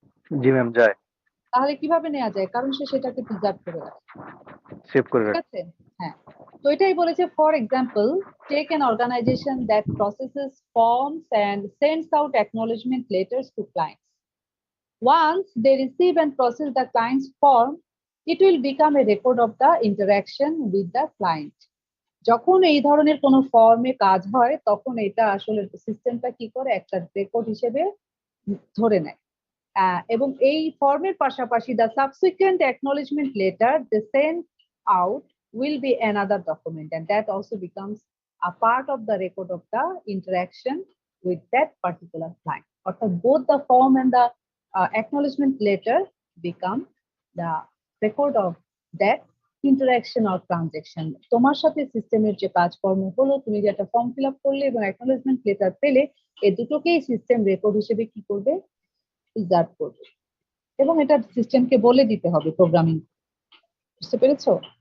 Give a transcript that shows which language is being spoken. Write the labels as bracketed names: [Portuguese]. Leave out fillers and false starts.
[Bangla] জি ma'am, যায়। তাহলে কিভাবে নেওয়া যায়? কারণ সে সেটাকে প্রিজার্ভ করে রাখে। সেভ করে ঠিক রাখ। আছে, হ্যাঁ। তো এটাই বলেছে, [English] For example take an organisation that processes forms and sends out acknowledgement letters to clients. Once they receive and process the client's form, it will become a record of the interaction with the client. [Bangla] যখন এই ধরনের কোনো ফর্মে কাজ হয় তখন এটা আসলে সিস্টেমটা কি করে, একটা রেকর্ড হিসেবে ধরে নেয়। এবং এই ফর্মের পাশাপাশি [English] the subsequent acknowledgement letter they send out will be another document, and that also becomes a part of the record of the interaction with that particular client. [Bangla] অর্থাৎ [English] both the form and the acknowledgement letter become the record of that interaction or transaction. [Bangla] তোমার সাথে সিস্টেমের যে কাজকর্ম হলো, তুমি যে একটা ফর্ম ফিল আপ করলে এবং অ্যাকনলেজমেন্ট লেটার পেলে, এই দুটোকেই সিস্টেম রেকর্ড হিসেবে কি করবে, প্রিজার্ভ করবে, এবং এটা সিস্টেমকে বলে দিতে হবে প্রোগ্রামিং। বুঝতে পেরেছো?